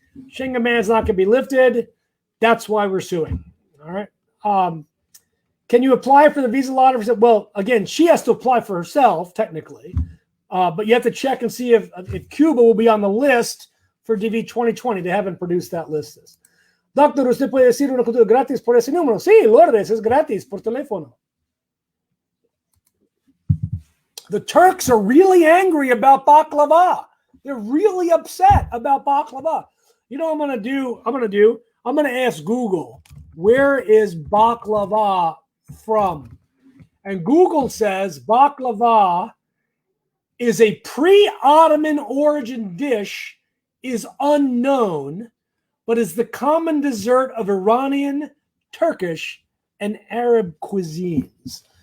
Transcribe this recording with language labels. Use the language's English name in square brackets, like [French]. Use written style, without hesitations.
[English] Schengen Man's not going to be lifted. That's why we're suing. All right. Can you apply for the visa lottery? Well, again, she has to apply for herself, technically. But you have to check and see if Cuba will be on the list for DV 2020. They haven't produced that list. [Spanish] Doctor, ¿usted puede decir una cultura gratis por ese número? Sí, Lourdes, es gratis por teléfono. [English] The Turks are really angry about baklava. They're really upset about baklava. You know what I'm going to do? I'm going to ask Google, where is baklava from? And Google says baklava is a pre-Ottoman origin dish, is unknown, but is the common dessert of Iranian, Turkish, and Arab cuisines.